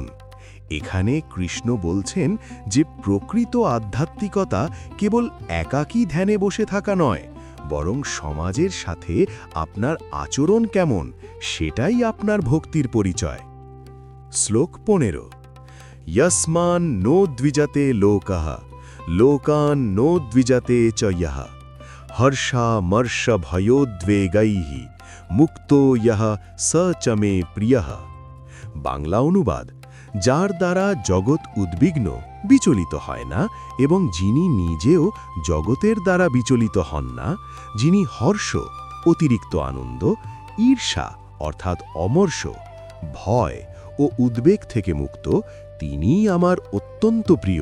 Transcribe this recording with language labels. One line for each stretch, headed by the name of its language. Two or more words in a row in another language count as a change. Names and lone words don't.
Bangla: এখানে কৃষ্ণ বলছেন যে প্রকৃত আধ্যাত্মিকতা কেবল একাকী ধ্যানে বসে থাকা নয়, বরং সমাজের সাথে আপনার আচরণ কেমন সেটাই আপনার ভক্তির পরিচয়।
Sanskrit: শ্লোক 15 यस्मान् नो द्विजते लोकः लोकान् नो द्विजते च यः हर्षामर्षभयोद्वेगैः मुक्तो यः स च मे प्रियः।
Bangla: বাংলা অনুবাদ, যার দ্বারা জগৎ উদ্বিগ্ন বিচলিত হয় না এবং যিনি নিজেও জগতের দ্বারা বিচলিত হন না, যিনি হর্ষ অতিরিক্ত আনন্দ, ঈর্ষা অর্থাৎ অমর্ষ, ভয় ও উদ্বেগ থেকে মুক্ত, তিনিই আমার অত্যন্ত প্রিয়।